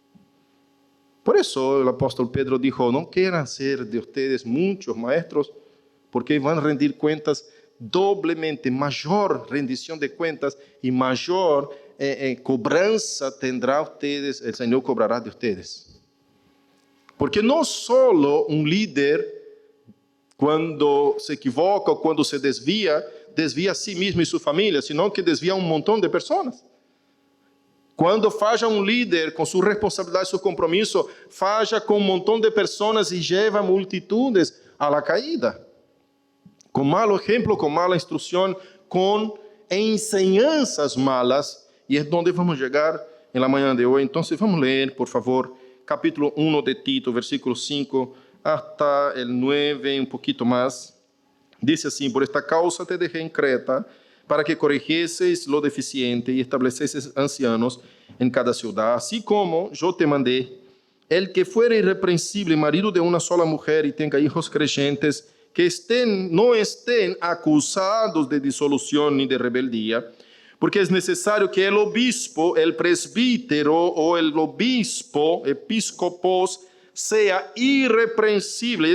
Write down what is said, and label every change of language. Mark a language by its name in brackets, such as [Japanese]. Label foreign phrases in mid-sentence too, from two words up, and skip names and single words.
[Spanish] Por eso el apóstol Pedro dijo, no quieran ser de ustedes muchos maestros, porque van a rendir cuentas doblemente, mayor rendición de cuentas y mayor cobranza tendrá ustedes, el Señor cobrará de ustedes. Porque no solo un líder, cuando se equivoca o cuando se desvía a sí mismo y su familia, sino que desvía a un montón de personas. [Portuguese] Quando falla um líder com sua responsabilidade, seu compromisso, falla com um montão de pessoas e leva multitudes [Spanish] a la caída. [Portuguese] Com malo exemplo, com mala instrução, com enseñanças malas. E é onde vamos chegar em la manhã de hoje. Então, vamos ler, por favor, capítulo 1 de Tito, versículo 5 [Spanish] hasta el 9, [Portuguese] um pouquinho mais. Diz assim: [Spanish] por esta causa te dejé en Creta, para que corrigieseis lo deficiente y establecieseis ancianos en cada ciudad, así como yo te mandé. El que fuera irreprensible, marido de una sola mujer y tenga hijos creyentes, que no estén acusados de disolución ni de rebeldía, porque es necesario que el obispo, el presbítero o el obispo, episcopos, sea irreprensible.